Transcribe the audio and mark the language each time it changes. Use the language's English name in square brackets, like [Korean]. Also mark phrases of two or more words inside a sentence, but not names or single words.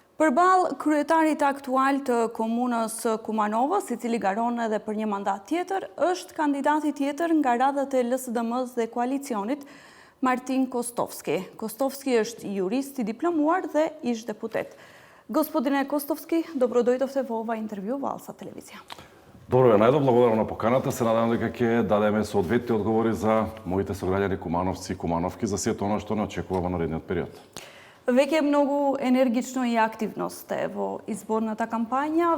[Albanian] Përballë kryetarit aktual të komunës Kumanovo, Sicili Garon edhe për një mandat tjetër, është kandidati tjetër nga radhët e LSDM-s dhe koalicionit, Martin Kostovski. Kostovski është jurist i diplomuar dhe ish deputet. [Macedonian] Господине Костовски, добродојдовте во ова интервју во Алса телевизија. Добро ве најдов, благодарам на поканата. Се надевам дека ќе дадеме соодветни одговори за моите сограѓани кумановци и кумановки за сето она што не очекува во наредниот период. Веќе многу енергично и активно сте во изборната кампања.